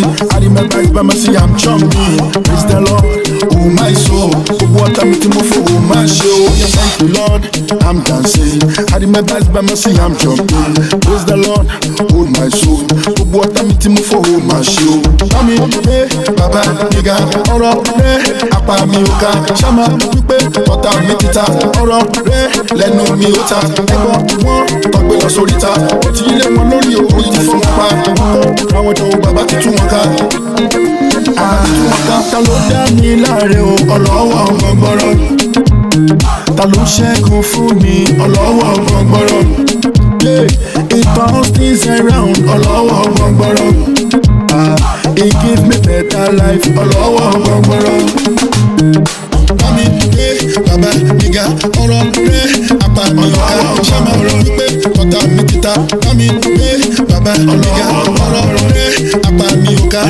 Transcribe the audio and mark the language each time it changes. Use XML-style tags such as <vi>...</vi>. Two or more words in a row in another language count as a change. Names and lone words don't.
<en>I remember by mercy I'm jumping. Praise the Lord, oh my soul. What I'm eating for, oh my soul. Thank you Lord, I'm dancing. I remember by mercy I'm jumping. Praise the Lord, oh my soul. What I'm eating for, oh my soul.</en> <yo>Mami, hey, Baba, Niga, ọ̀rọ̀ rẹ̀, apá mi ò ká. Ṣáma wípé ọ̀tá mi ti ta. ọ̀rọ̀ rẹ̀ lẹ́nu mi ò ta. Ẹ̀gbọ́n wọn tọ́gbé lọ sórí ta. Ó ti lé wọn lórí òun ti fún wọn pa. Àwọn jọ bàbá ti tú wọn ká. Ta ló dá mi láre o ọlọ́wọ́ gbọ̀ngbọ̀rọ̀. Ta ló ṣẹ́gun fún mi ọlọ́wọ́ gbọ̀ngbọ̀rọ̀.</yo> <en>It turns things around</en> <yo>ọlọ́wọ́ gbọ̀ngbọ̀rọ̀.</yo> <en>He give me better life</en> <yo>ọlọ́wọ́ gbọ̀ngbọ̀rọ̀. Mami, bàbá nígà ọ̀rọ̀ rẹ̀ apá mi ò ká. Ṣáma wípé ọ̀tá mi ti ta. Mami, bàbá nígà ọ̀rọ̀ rẹ̀ apá mi ò ká.</yo>